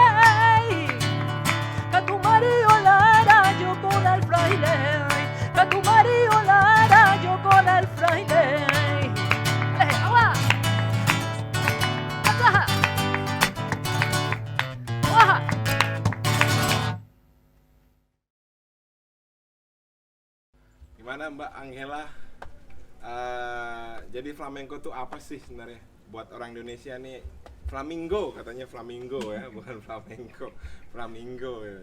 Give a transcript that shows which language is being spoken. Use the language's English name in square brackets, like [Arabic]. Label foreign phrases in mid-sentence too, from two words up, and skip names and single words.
[Spanish] Que tu marido en la era, yo con el fraile. Que tu marido en la era, yo con el fraile. ¡Ale, agua! ¡Atraja! ¡Baja! [Indonesian] Gimana Mbak Angela? Jadi flamenco tuh apa sih sebenarnya? Buat orang Indonesia nih, flamingo katanya flamingo ya, bukan flamenco, flamingo ya.